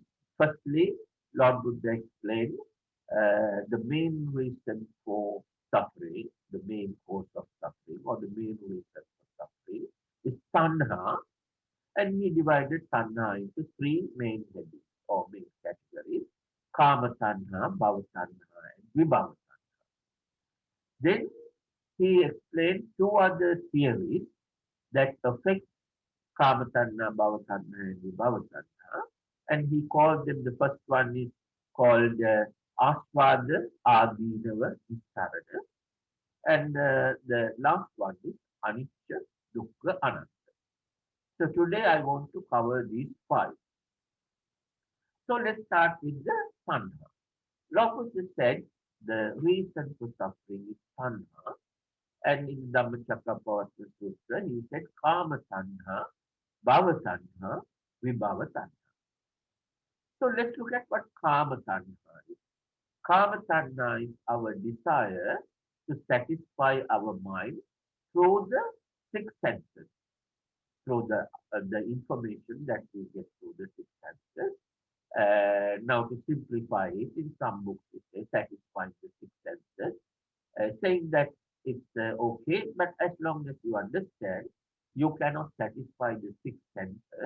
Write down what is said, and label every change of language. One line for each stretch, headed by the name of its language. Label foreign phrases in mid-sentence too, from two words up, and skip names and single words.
English: Firstly, Lord Buddha explained the main reason for suffering, the main cause of suffering, or the main reason for suffering is tanha, and he divided tanha into three main headings or main categories:
Pali: kama tanha, bhava tanha, and vibhava tanha.
English: Then he explained two other theories that affect
Pali: kama tanha, bhava tanha,
English: and
Pali: vibhava tanha,
English: and he called them. The first one is called
Pali: aswada, adinava, visarana,
English: and the last one is
Pali: anicca, dukkha, anatta.
English: So today I want to cover these five. So let's start with the tanha. Lord said the reason for suffering is tanha, and in Dhammacakkappavattana Sutra he said
Pali: kama tanha, bhava tanha, vibhava tanha.
English: So let's look at what
Pali: kama tanha
English: is.
Pali: Kama tanha
English: is our desire to satisfy our mind through the six senses, through the information that we get through the six senses. Now, to simplify it, in some books it says satisfying the six senses, saying that it's okay, but as long as you understand, you cannot satisfy the six senses.